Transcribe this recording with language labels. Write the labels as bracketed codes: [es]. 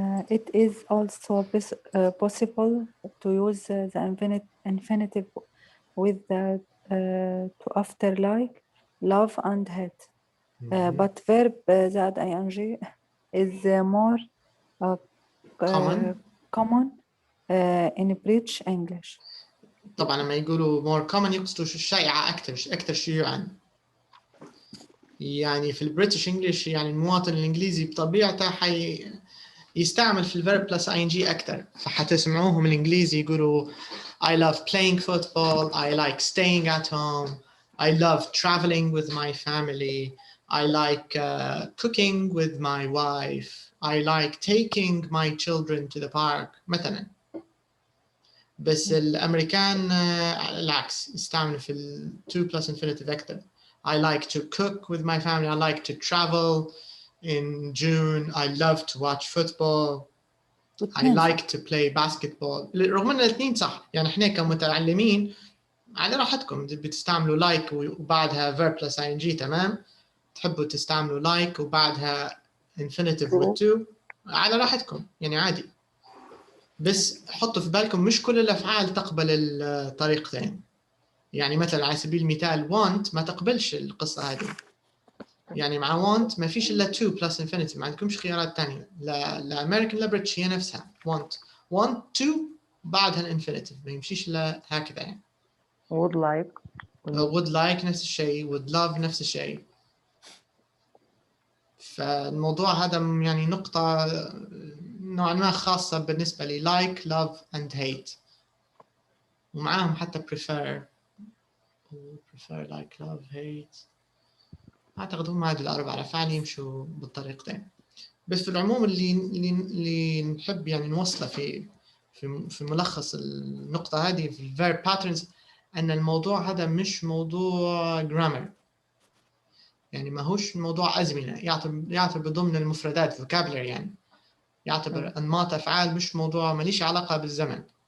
[en] It is also possible to use the infinitive with the to after like, love and hate. But verb [ar] زائد [en] ing is more common in British English. [ar] طبعا لما يقولوا [en] more common [ar] يقصدوا شائعة أكثر شيوعا. يعني في البريتش انجلش يعني المواطن الانجليزي بطبيعته يستعمل في الverb plus ing أكثر. فحتسمعوهم الانجليزي يقولوا [en] I love playing football. I like staying at home. I love traveling with my family. I like cooking with my wife. I like taking my children to the park [ar] مثلا. بس الأمريكان العكس يستعملوا في ال 2 plus infinitive أكثر. [en] I like to cook with my family. I like to travel in June. I love to watch football. I like to play basketball. [ar] رغم ان الاثنين صح، يعني احنا كمتعلمين على راحتكم بتستعملوا like وبعدها verb plus ing تمام. تحبوا تستعملوا like وبعدها infinitive with to على راحتكم يعني عادي. بس حطوا في بالكم مش كل الافعال تقبل الطريقتين. يعني مثلا على سبيل المثال want ما تقبلش القصة هذه. يعني مع want ما فيش الا to plus infinitive، ما عندكمش خيارات ثانيه. لا American لا British هي نفسها want to بعدها الانفينيتيف، ما يمشيش الا هكذا يعني. would like نفس الشيء، would love نفس الشيء. فالموضوع هذا يعني نقطة نوعا ما خاصة بالنسبة لي like love and hate، ومعاهم حتى prefer like love hate. أعتقد هم هذه الأربع أفعال يمشوا بالطريقتين. بس في العموم اللي نحب يعني نوصله في ملخص النقطة هذه في verb patterns أن الموضوع هذا مش موضوع grammar، يعني ما هوش موضوع أزمنة، يعتبر ضمن المفردات vocabulary، يعني يعتبر أنماط أفعال، مش موضوع ماليش علاقة بالزمن.